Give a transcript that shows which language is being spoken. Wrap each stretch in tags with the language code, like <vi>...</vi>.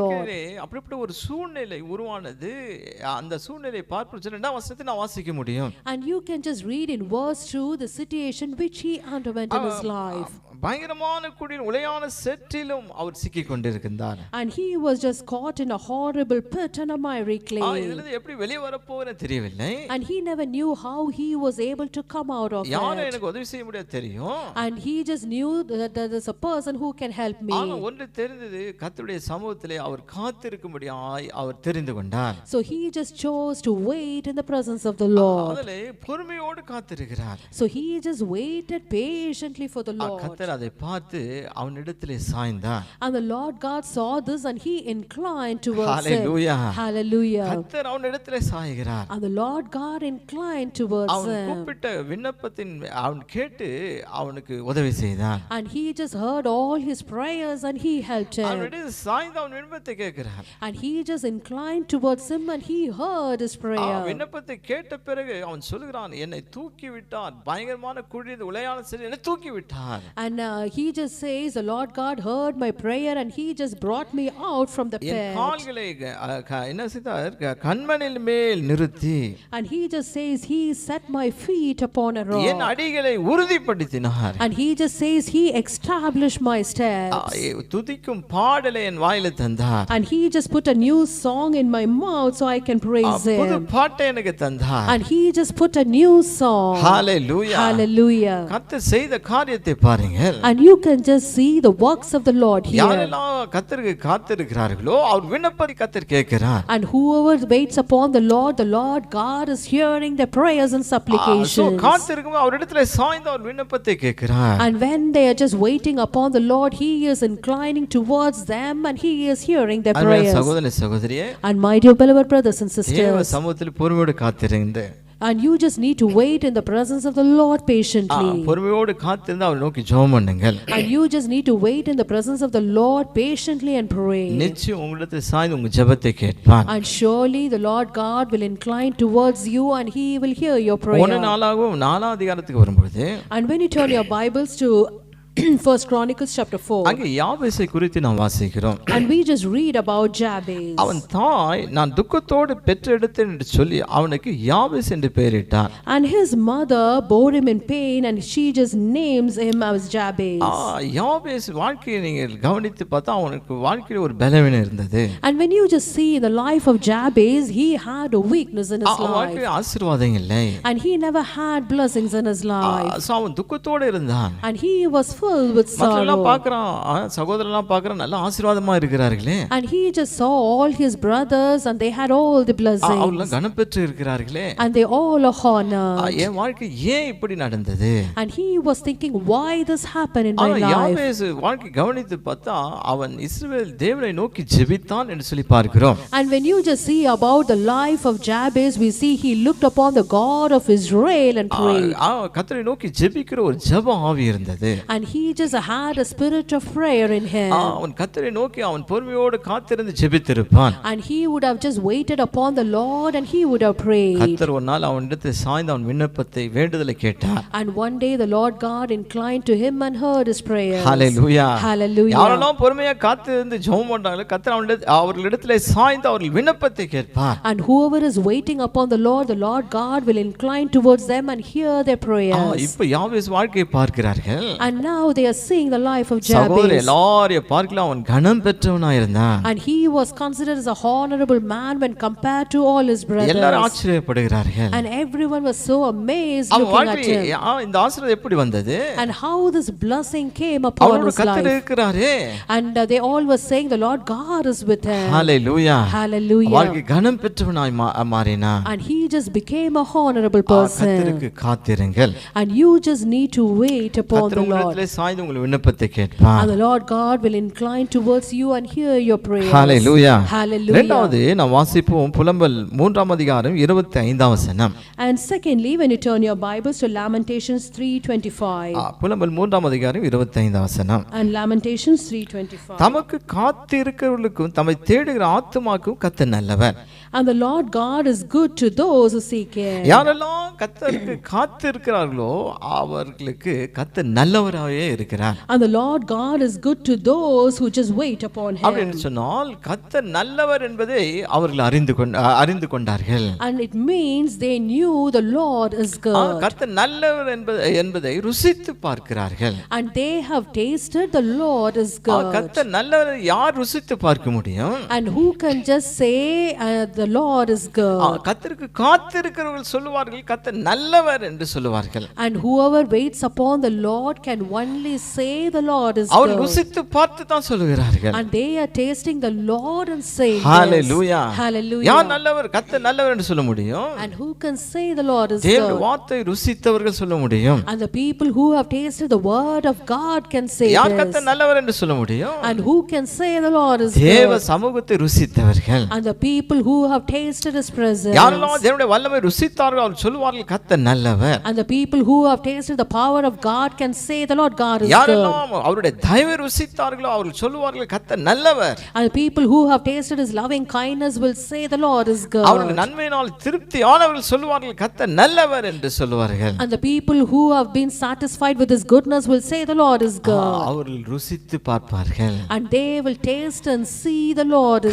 <ta>வாழ்க்கையிலே அப்படிப்பட்ட ஒரு சூழ்நிலை உருவானது. அந்த சூழ்நிலையை பார்ப்போம். இரண்டாம் வசனத்தை நான் வாசிக்க முடியும்.</ta> <en>And you can just read in verse 2 the situation which he underwent in his life.</en> <ta>பயங்கரமான குடியின் உளையான சேற்றிலும் அவர் சிக்கிக் கொண்டிருக்கிறார்.</ta> <en>And he was just caught in a horrible pit and a miry clay.</en> <ta>இதிலிருந்து எப்படி வெளியே வரப்போறேன்னு தெரியவில்லை.</ta> <en>And he never knew how he was able to come out of</en> <ta>யாரும்</ta> <en>it.</en> <ta>எனக்கு உதவி செய்ய முடியாது தெரியும்.</ta> <en>And he just knew that there is a person who can help me.</en> <ta>ஆனா ஒன்று தெரிந்தது, கர்த்தருடைய சமூகத்திலே அவர் காத்திருக்கும்படியாய் அவர் தெரிந்து கொண்டார்.</ta> <en>So he just chose to wait in the presence of the Lord.</en> <ta>அதிலே பொறுமையோடு காத்திருக்கிறார்.</ta> <en>So he just waited patiently for the Lord.</en> <ta>கர்த்தர் அதை பார்த்து அவனிடத்திலே சாய்ந்தார்.</ta> <en>And the Lord God saw this and he inclined towards Hallelujah. him. Hallelujah.</en> <ta>கர்த்தர் அவனிடத்திலே சாய்கிறார்.</ta> <en>And the Lord God inclined towards</en> <ta>அவன்</ta> <en>him.</en> <ta>கூப்பிட்ட விண்ணப்பத்தின் அவன் கேட்டு அவனுக்கு உதவி செய்தார்.</ta> <en>And he just heard all his prayers and he helped him.</en> <ta>அவனிடத்தில் சாய்ந்து அவன் விண்ணப்பத்தை கேட்கிறார்.</ta> <en>And he just inclined towards him and he heard his prayer.</en> <ta>விண்ணப்பத்தை கேட்ட பிறகு அவன் சொல்கிறான், என்னை தூக்கி விட்டார், பயங்கரமான குழி உளையான சேற்றில் என்னை தூக்கி விட்டார்.</ta> <en>And he just says, the Lord God heard my prayer and he just brought me out from the</en> <ta>N</ta> <en>pit.</en> <ta>கால்களை என்ன செய்தார், கண்மணில் மேல் நிறுத்தி,</ta> <en>And he just says, he set my feet upon a</en> <ta>N</ta> <en>rock.</en> <ta>அடிகளை உறுதிப்படுத்தினார்.</ta> <en>And he just says, he established my steps.</en> <ta>துதிக்கும் பாடலை என் வாயில தந்தார்.</ta> <en>And he just put a new song in my mouth so I can praise</en> <ta>புது</ta> <en>him.</en> <ta>பாட்டை எனக்கு தந்தார்.</ta> <en>And he just put a new song. Hallelujah. Hallelujah.</en> <ta>கர்த்தர் செய்த காரியத்தை பாருங்கள்.</ta> <en>And you can just see the works of the Lord here.</en> <ta>யாரெல்லாம் கர்த்தருக்கு காத்திருக்கிறார்களோ அவர் விண்ணப்பத்தை கர்த்தர் கேட்கிறார்.</ta> <en>And whoever waits upon the Lord God is hearing their prayers and supplications.</en> <ta>காத்திருக்கும் அவரிடத்திலே சாய்ந்து அவர் விண்ணப்பத்தை கேட்கிறார்.</ta> <en>And when they are just waiting upon the Lord, he is inclining towards them and he is hearing their prayers.</en> <ta>சகோதரனே சகோதரியே,</ta> <en>And my dear beloved brothers and</en> <ta>தேவ</ta> <en>sisters,</en> <ta>சமூகத்தில் பொறுமையோடு காத்திருந்து,</ta> <en>and you just need to wait in the presence of the Lord patiently.</en> <ta>பொறுமையோடு காத்திருந்து அவரை நோக்கி ஜெபம் பண்ணுங்கள்.</ta> <en>And you just need to wait in the presence of the Lord patiently and pray.</en> <ta>நிச்சயம் உங்களிடத்தில் சாய்ந்து உங்க ஜெபத்தை கேட்பார்.</ta> <en>And surely the Lord God will incline towards you and he will hear your prayer.</en> <ta>4 அதிகாரத்துக்கு வரும்போது,</ta> <en>And when you turn your Bibles to First Chronicles chapter 4,</en> <ta>அங்கே யாபேசை குறித்து நாம் வாசிக்கிறோம்.</ta> <en>and we just read about Jabez.</en> <ta>அவன் தாய் நான் துக்கத்தோடு பெற்றெடுத்தேன் என்று சொல்லி அவனுக்கு யாபேஸ் என்று பெயரிட்டார்.</ta> <en>And his mother bore him in pain and she just names him as Jabez.</en> <ta>யாபேஸ் வாழ்க்கையை நீங்கள் கவனித்து பார்த்தா அவனுக்கு வாழ்க்கையில் ஒரு பலவீனம் இருந்தது.</ta> <en>And when you just see the life of Jabez, he had a weakness in his</en> <ta>அவன்</ta> <en>life.</en> <ta>வாழ்க்கையில் ஆசீர்வாதம் இல்லை.</ta> <en>And he never had blessings in his life.</en> <ta>அவன் துக்கத்தோடு இருந்தான்.</ta> <en>And he was filled with sorrow.</en> <ta>பார்க்கறான், சகோதரன்லாம் பார்க்கறான், நல்ல ஆசீர்வாதமா இருக்கிறார்களே.</ta> <en>And he just saw all his brothers and they had all the blessings.</en> <ta>அவர்கள் கனப்பெற்று இருக்கிறார்களே.</ta> <en>And they all are honored.</en> <ta>என் வாழ்க்கை ஏன் இப்படி நடந்தது?</ta> <en>And he was thinking, why this happened in my life?</en> <ta>யாபேஸ் வாழ்க்கை கவனித்து பார்த்தா அவன் இஸ்ரவேல் தேவனை நோக்கி ஜெபித்தான் என்று சொல்லி பார்க்கிறோம்.</ta> <en>And when you just see about the life of Jabez, we see he looked upon the God of Israel and prayed.</en> <ta>கர்த்தரை நோக்கி ஜெபிக்கிற ஒரு ஜெப ஆவி இருந்தது.</ta> <en>And he just had a spirit of prayer in him.</en> <ta>அவன் கர்த்தரை நோக்கி அவன் பொறுமையோடு காத்திருந்து ஜெபித்திருப்பான்.</ta> <en>And he would have just waited upon the Lord and he would have prayed.</en> <ta>கர்த்தர் ஒரு நாள் அவனிடத்தில் சாய்ந்து அவன் விண்ணப்பத்தை வேண்டுதலை கேட்டார்.</ta> <en>And one day the Lord God inclined to him and heard his prayers. Hallelujah. Hallelujah.</en> <ta>யாரெல்லாம் பொறுமையா காத்திருந்து ஜெபம் பண்றாங்களோ கர்த்தர் அவர்களிடத்தில் சாய்ந்து அவர்கள் விண்ணப்பத்தை கேட்பார்.</ta> <en>And whoever is waiting upon the Lord God will incline towards them and hear their prayers.</en> <ta>இப்போ யாபேஸ் வாழ்க்கையை பார்க்கிறார்கள்.</ta> <en>And now they are seeing the life of</en> <ta>சகோதரர்</ta> <en>Jabez.</en> <ta>எல்லாரையும் பார்க்கலாம், அவன் கனம் பெற்றவனாய் இருந்தான்.</ta> <en>And he was considered as a honorable man when compared to all his brothers.</en> <ta>எல்லாரும் ஆச்சரியப்படுகிறார்கள்.</ta> <en>And everyone was so amazed</en> <ta>அவன்</ta> <en>looking at</en> <ta>வாழ்க்கை</ta> <en>him.</en> <ta>இந்த ஆசீர்வாதம் எப்படி வந்தது?</ta> <en>And how this blessing came upon</en> <ta>அவனோட</ta> <en>his</en> <ta>கர்த்தர்</ta> <en>life.</en> <ta>இருக்கிறாரே.</ta> <en>And they all were saying the Lord God is with him. Hallelujah. Hallelujah.</en> <ta>வாழ்க்கை கனம் பெற்றவனாய் மாறினான்.</ta> <en>And he just became a honorable person.</en> <ta>கர்த்தருக்கு காத்திருங்கள்.</ta> <en>And you just need to wait upon the Lord.</en> <ta>கர்த்தர் சாய்ந்து உங்கள் விண்ணப்பத்தை கேட்பார்.</ta> <en>And the Lord God will incline towards you and hear your prayers. Hallelujah. Hallelujah.</en> <ta>இரண்டாவது நாம் வாசிப்போம் புலம்பல் 3ஆம் அதிகாரம் 25ஆம் வசனம்.</ta> <en>And secondly, when you turn your Bibles to Lamentations 3:25.</en> <ta>புலம்பல் 3ஆம் அதிகாரம் 25ஆம் வசனம்.</ta> <en>And Lamentations 3:25.</en> <ta>தமக்கு காத்திருக்கிறவர்களுக்கும் தம்மை தேடுகிற ஆத்துமாக்கும் கர்த்தர் நல்லவர்.</ta> <en>And the Lord God is good to those who seek him.</en> <ta>யாரெல்லாம் கர்த்தருக்கு காத்திருக்கிறார்களோ அவர்களுக்கு கர்த்தர் நல்லவராகவே இருக்கிறார்.</ta> <en>And the Lord God is good to those who just wait upon him.</en> <ta>அப்படின்னு சொன்னால் கர்த்தர் நல்லவர் என்பதை அவர்கள் அறிந்து கொண்டார்கள்.</ta> <en>And it means they knew the Lord is good.</en> <ta>கர்த்தர் நல்லவர் என்பதை ருசித்து பார்க்கிறார்கள்.</ta> <en>And they have tasted the Lord is good.</en> <ta>கர்த்தர் நல்லவர் யார் ருசித்து பார்க்க முடியும்?</ta> <en>And who can just say the Lord is good?</en> <ta>கர்த்தருக்கு காத்திருக்கிறவர்கள் சொல்லுவார்கள் கர்த்தர் நல்லவர் என்று சொல்லுவார்கள்.</ta> <en>And whoever waits upon the Lord can only say the Lord is good.</en> <ta>அவர்கள் ருசித்து பார்த்து தான் சொல்லுகிறார்கள்.</ta> <en>And they are tasting the Lord and saying Hallelujah. Hallelujah.</en> <ta>யார் நல்லவர்? கர்த்தர் நல்லவர் என்று சொல்ல முடியும்.</ta> <en>And who can say the Lord is</en> <ta>தேவனுடைய</ta> <en>good?</en> <ta>வார்த்தை ருசித்தவர்கள் சொல்ல முடியும்.</ta> <en>And the people who have tasted the word of God can say</en> <ta>யார்</ta> <en>this.</en> <ta>கர்த்தர் நல்லவர் என்று சொல்ல முடியும்?</ta> <en>And who can say the Lord is</en> <ta>தேவ</ta> <en>good?</en> <ta>சமூகத்தை ருசித்தவர்கள்.</ta> <en>And the people who have tasted his presence.</en> <ta>யாரெல்லாம் தேவனுடைய வல்லமை ருசித்தார்களோ அவர்கள் சொல்லுவார்கள் கர்த்தர் நல்லவர்.</ta> <en>And the people who have tasted the power of God can say the Lord God is good.</en> <ta>யாரெல்லாம் அவருடைய தயவை ருசித்தார்களோ அவர்கள் சொல்லுவார்கள் கர்த்தர் நல்லவர்.</ta> <en>And the people who have tasted his loving kindness will say the Lord is good.</en> <ta>அவர்கள் நன்மையினால் திருப்தியானவர்கள் சொல்லுவார்கள் கர்த்தர் நல்லவர் என்று சொல்லுவார்கள்.</ta> <en>And the people who have been satisfied with his goodness will say the Lord is good.</en> <ta>அவர்கள் ருசித்து பார்ப்பார்கள்.</ta> <en>And they will taste and see the Lord is</en>